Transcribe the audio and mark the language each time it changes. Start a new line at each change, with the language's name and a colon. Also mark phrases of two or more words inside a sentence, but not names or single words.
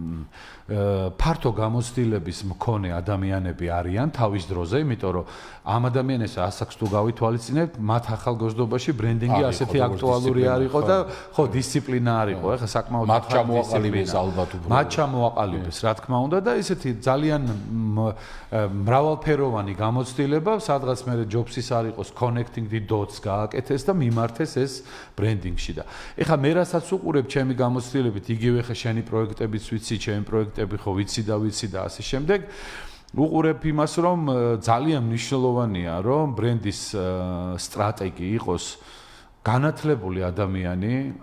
Georgian: ფართო გამოცდილების მქონე ადამიანები არიან თავის დროზე, იმიტომ რომ ამ ადამიანებს ასაკს თუ გავითვალისწინებთ, მათ ახალგაზრდობაში ბრენდინგი ასეთი აქტუალური არ იყო და ხო დისციპლინა არ იყო, ეხლა საკმაოდ მათ ჩამოაყალიბეს ალბათ უფრო. მათ ჩამოაყალიბეს, რა თქმა უნდა და ესეთი ძალიან მრავალფეროვანი გამოცდილება, სადღაც მე ჯობსის არ იყოს
English: connecting the dots
Georgian: გააკეთეს და მიმართეს ეს ბრენდინგში და ეხლა მე რასაც უყურებ ჩემი გამოცდილებით, იგივე ხა შენი პროექტებიც ვიცი, ჩემი პროექტები ხო ვიცი და ასე შემდეგ უყურებ იმას, რომ ძალიან მნიშვნელოვანია, რომ ბრენდის სტრატეგი იყოს განათლებული ადამიანი,